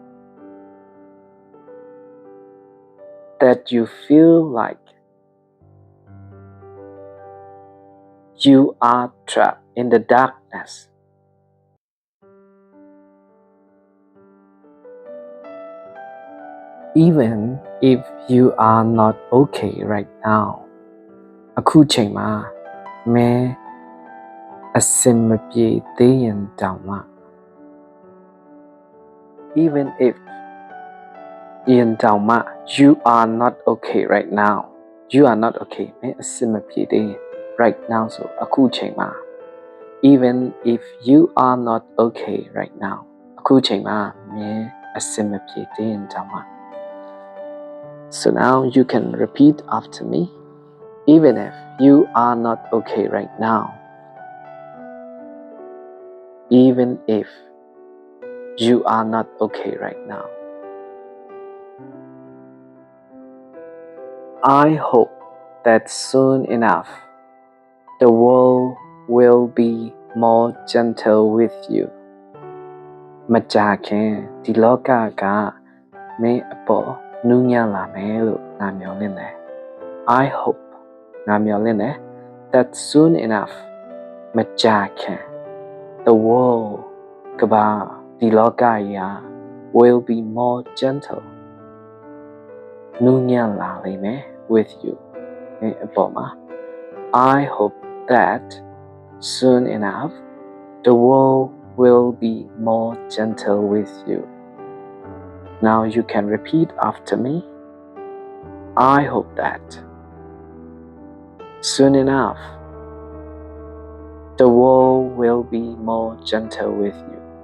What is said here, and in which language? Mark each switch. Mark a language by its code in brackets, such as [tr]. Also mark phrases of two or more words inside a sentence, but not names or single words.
[en] that you feel like you are trapped in the darkness even if you are not okay right now [my] အခုချိန်မှာမင်းအဆင်မပြေသေးရင်တောင်မှ [en] even if in တောင်မှ you are not okay right now you are not okay [my] မင်းအဆင်မပြေသေးရင် [en] right now [my] ဆိုအခုချိန်မှာ [en] even if you are not okay right now [my] အခုချိန်မှာမင်းအဆင်မပြေသေးရင်တောင်မှ [en] So now you can repeat after me even if you are not okay right now even if you are not okay right now I hope that soon enough the world will be more gentle with you မကြာ [my] ခင်ဒီလောကကမင်းအပေါ်နူးညံ့လာမယ်လို့ငါမျှော်လင့်တယ် [en] I hope [my] ငါမျှော်လင့်တယ် [en] that soon enough [my] မကြာခင် [en] the world ကမ္ဘာ [my] ဒီလောကကြီး [en] will be more gentle [my] နူးညံ့လာလိမ့်မယ် [en] with you [my] မင်းအပေါ်မှာ [en] I hope that soon enough the world will be more gentle with you Now you can repeat after me I hope that soon enough the world will be more gentle with you